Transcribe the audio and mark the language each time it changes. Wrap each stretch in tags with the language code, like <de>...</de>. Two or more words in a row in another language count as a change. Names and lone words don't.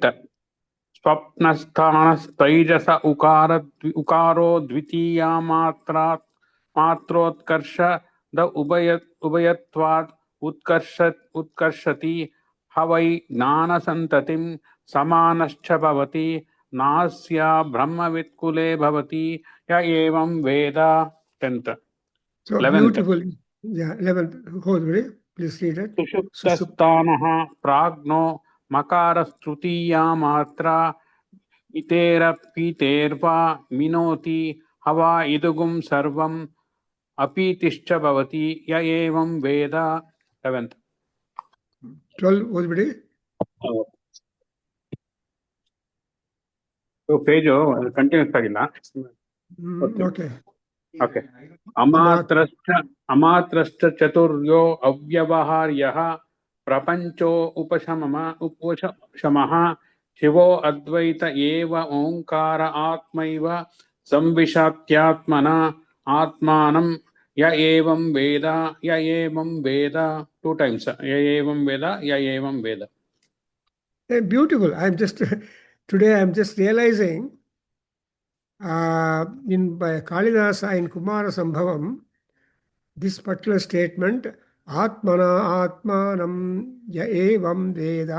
<sa>स्वप्नस्थानस्तैजस उकारो द्वितीया मात्रोत्कर्ष द उभयत्वात् उत्कर्षति हवै ज्ञानसन्ततिं समानश्च भवति नास्या ब्रह्मवित्कुले भवति य एवं वेद.</sa> <en>10th. So 11th. beautiful. Yeah, 11th. Please read it.</en> <sa>सुषुप्तस्थानः प्राज्ञो मकारस्तृतीया मात्रा इतेरपीतेर्वा मिनोति हवा इदुगुं सर्वम् अपीतिश्च भवति य एवं वेद.</sa> <en>11th.</en> <kn>12 ಓದ್ಬಿಡಿ.</kn> <en>page continues</en> <kn>ಆಗಿಲ್ಲ. ಓಕೆ.</kn> <sa>ಓಕೆ. ಅಮಾತ್ರಶ್ಚ ಚತುರ್ಯೋ ಅವ್ಯವಹಾರ್ಯಃ ಪ್ರಪಂಚೋ ಉಪಶಮಃ ಶಿವೋ ಅದ್ವೈತ ಏವ ಓಂಕಾರ ಆತ್ಮೈವ ಸಂವಿಶತ್ಯಾತ್ಮನ ಆತ್ಮಾನಂ ಯ ಏವಂ ವೇದ ಯ ಏವಂ ವೇದ. 2 times. ಯ ಏವಂ ವೇದ ಯ ಏವಂ ವೇದ.</sa> <en>Beautiful. Today I'm just realizing in by Kalidasa in Kumara Sambhavam, this particular statement,</en> <sa>आत्मना आत्मानं य एवं वेद.</sa>